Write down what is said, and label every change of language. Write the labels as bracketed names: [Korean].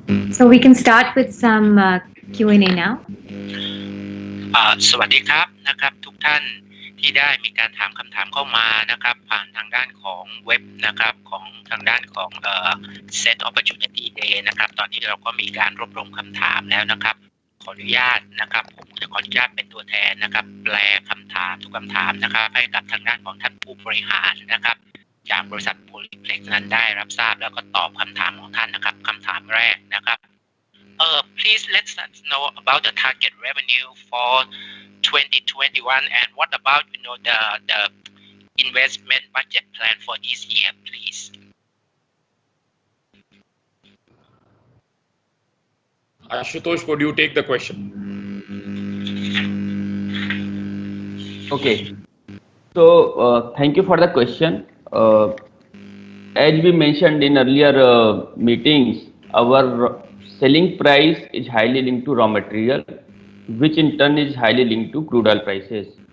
[English] So we can start with some Q&A now. [Thai] สวัสดีครับนะครับทุกท่านที่ได้มีการถามคำถามเข้ามานะครับผ่านทางด้านของเว็บนะครับของทางด้านของ Set Opportunity Day นะครับตอนนี้เราก็มีการรวบรวมคำถามแล้วนะครับขออนุญาตนะครับผมจะขออนุญาตเป็นตัวแทนนะครับแปลคำถามทุกคำถามนะครับให้กับทางด้านของท่านผู้บริหารนะครับจากบริษัท Polyplex นั้นได้รับทราบแล้วก็ตอบคำถามของท่านนะครับคำถามแรกนะครับ [English] please let us know about the target revenue for 2021 and what about the investment budget plan for this year, please. Ashutosh, would you take the question? Okay. So thank you for the question. As we mentioned in earlier meetings, our selling price is highly linked to raw material, which in turn is highly linked to crude oil prices.